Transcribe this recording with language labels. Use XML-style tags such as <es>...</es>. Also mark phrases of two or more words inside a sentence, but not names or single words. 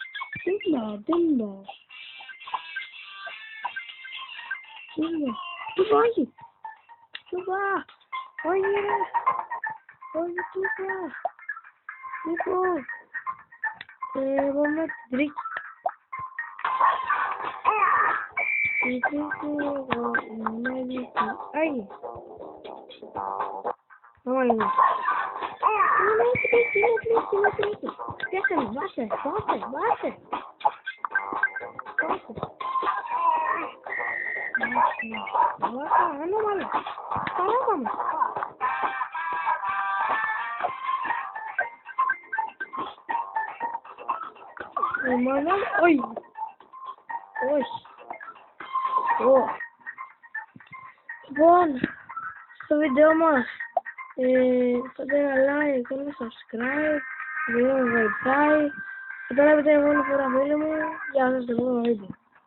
<el>Τούμπα, όχι. Όχι ρε. Όχι τούμπα. Λοιπόν. Πάμε την τρίκη.</el> <pt>Ai. Olha. Baixa. Nossa, não, mano. Caramba, mano. Mano, oi.</pt> <el>Λοιπόν, στο βίντεο μας κάντε ένα like, κάντε ένα subscribe, το βίντεο μου βοηθάει και τώρα βλέπετε μόνο φορά φίλοι μου, για να σας το επόμενο βίντεο.</el>